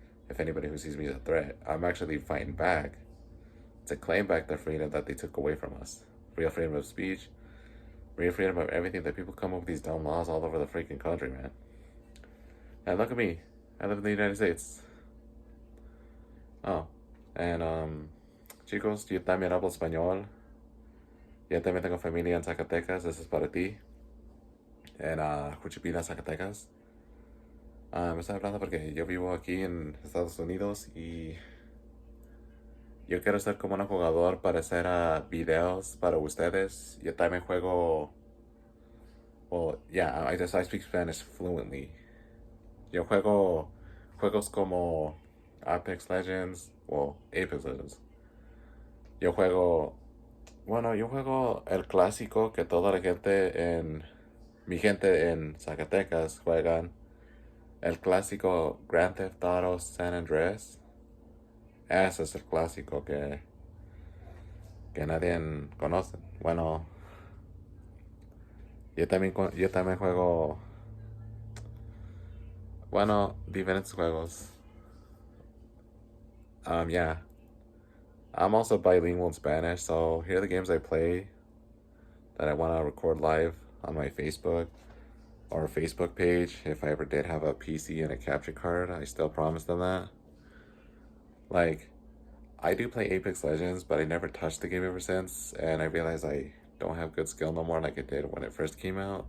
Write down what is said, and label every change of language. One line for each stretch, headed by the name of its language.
English: If anybody who sees me as a threat, I'm actually fighting back to claim back the freedom that they took away from us. Real freedom of speech, real freedom of everything that people come up with these dumb laws all over the freaking country, man. And look at me. I live in the United States. Oh.
Spanish: And chicos, yo también hablo español. Yo también tengo familia en Zacatecas.
English: This is
Spanish: para ti. En Juchipila, Zacatecas. Me estoy hablando porque yo vivo aquí en Estados Unidos y yo quiero ser como un jugador para hacer videos para ustedes. Yo también juego.
English: Well, yeah, I speak Spanish fluently.
Spanish: Yo juego juegos como Apex Legends. Well, Apex Legends. Yo juego. Bueno, yo juego el clásico que toda la gente en. Mi gente en Zacatecas juegan. El clásico Grand Theft Auto San Andreas. Ese es el clásico que nadie conoce. Bueno, yo también juego, bueno, diferentes juegos.
English: Yeah. I'm also bilingual in Spanish, so here are the games I play that I want to record live on my Facebook or Facebook page. If I ever did have a PC and a capture card, I still promise them that. Like, I do play Apex Legends, but I never touched the game ever since, and I realized I don't have good skill no more like I did when it first came out.